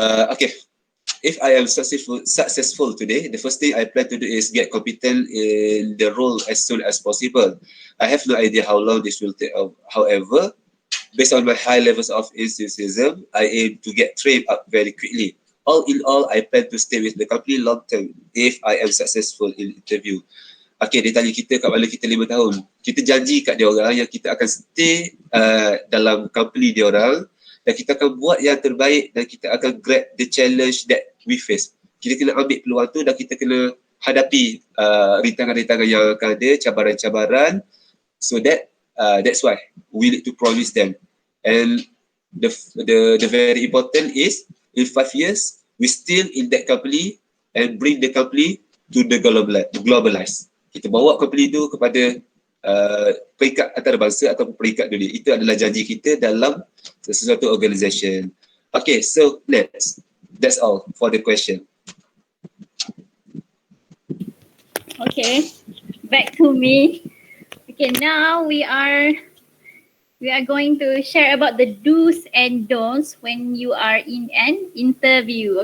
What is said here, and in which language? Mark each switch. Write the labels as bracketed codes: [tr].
[en] Okay, if I am successful today, the first thing I plan to do is get competent in the role as soon as possible. I have no idea how long this will take. However, based on my high levels of enthusiasm, I aim to get trained up very quickly. All in all, I plan to stay with the company long term if I am successful in interview. [ms] Okay, dia tanya kita kat mana kita 5 tahun. Kita janji kat dia orang yang kita akan stay dalam company dia orang, dan kita akan buat yang terbaik, dan kita akan [en] grab the challenge that we face. [ms] Kita kena ambil peluang tu, dan kita kena hadapi rintangan-rintangan yang akan ada, cabaran-cabaran. [en] So that's why we need to promise them. And the very important is, in 5 years, we still in that company and bring the company to the globalized. [ms] Kita bawa company tu kepada peringkat antarabangsa atau peringkat dunia. Itu adalah janji kita dalam sesuatu organisation. [en] Okay, so next. That's all for the question. Okay, back to me. Okay, now we are going to share about the do's and don'ts when you are in an interview.